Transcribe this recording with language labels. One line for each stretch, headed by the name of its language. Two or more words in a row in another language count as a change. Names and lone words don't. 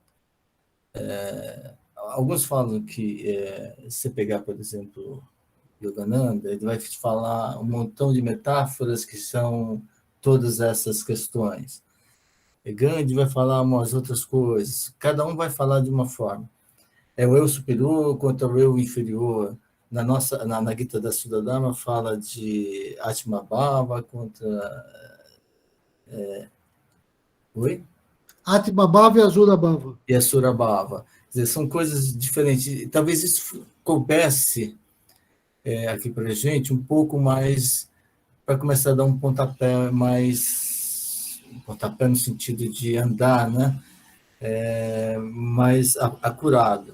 Portuguese: Alguns falam que, se pegar, por exemplo, Yogananda, ele vai te falar um montão de metáforas que são todas essas questões. E Gandhi vai falar umas outras coisas. Cada um vai falar de uma forma. É o eu superior contra o eu inferior. Na Gita da Sudadharma fala de Atma Bhava contra... Oi? Atma Bhava e Asura Bhava. E Asura Bhava. Quer dizer, são coisas diferentes. Talvez isso coubesse aqui para a gente um pouco mais, para começar a dar um pontapé mais... Um pontapé no sentido de andar, né? Mais acurado.